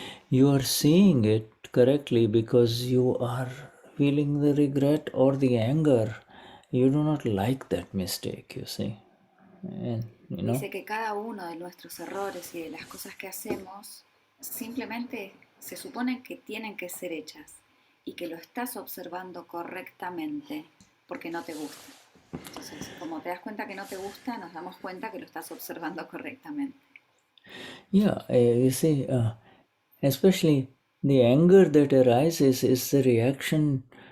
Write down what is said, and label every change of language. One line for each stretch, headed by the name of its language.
English: You are seeing it correctly because you are feeling the regret or the anger. You do not like that mistake, you see. And,
Spanish: Dice que cada uno de nuestros errores y de las cosas que hacemos simplemente se supone que tienen que ser hechas y que lo estás observando correctamente porque no te gusta. Entonces, como te das cuenta que no te gusta, nos damos cuenta que lo estás observando correctamente.
English: Yeah, you see, especially the anger that arises is the reaction.